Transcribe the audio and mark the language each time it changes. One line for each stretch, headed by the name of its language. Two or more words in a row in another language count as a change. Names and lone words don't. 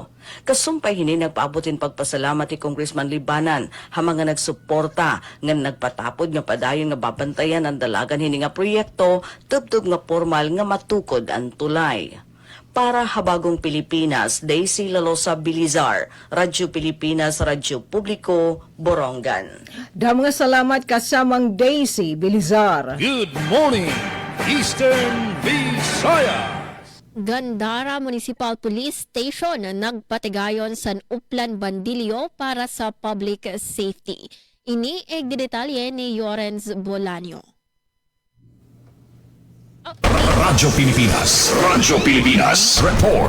Waray: Kasumpay hini nagpaabotin pagpasalamat ni Congressman Libanan ha mga nagsuporta nga nagpatapod nga padayon nga babantayan ang dalagan hini nga proyekto tubtub nga formal nga matukod ang tulay. Para Habagong Pilipinas, Daisy Lalosa Bilizar, Radyo Pilipinas, Radyo Publiko, Borongan. Damo nga salamat kasamang Daisy Bilizar.
English: Good morning, Eastern Visayas.
Waray: Gandara Municipal Police Station nagpatigayon sa Uplan Bandilio para sa
English: public safety.
Waray: Ini detalye ni Yorens Bolanio. Radyo Pilipinas, report.